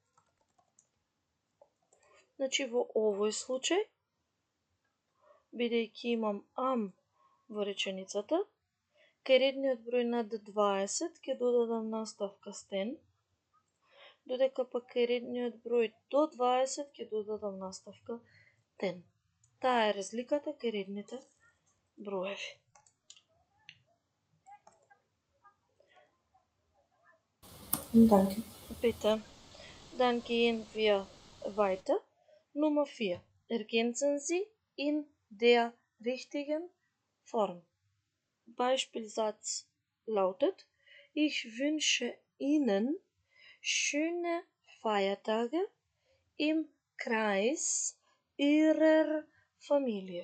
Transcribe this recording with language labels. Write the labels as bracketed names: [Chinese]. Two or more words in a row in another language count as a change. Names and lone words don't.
[Macedonian] Значи во овој случај, бидејќи имам am во реченицата, кај редниот број над 20 ќе додадам наставка стен, додека пак кај редниот број до 20 ќе додадам наставка ten. Таа е разликата кај редните броеви. [German] Danke. Bitte. Dann gehen wir weiter. Nummer 4. Ergänzen Sie in der richtigen Form. Beispielsatz lautet: Ich wünsche Ihnen schöne Feiertage im Kreis Ihrer Familie.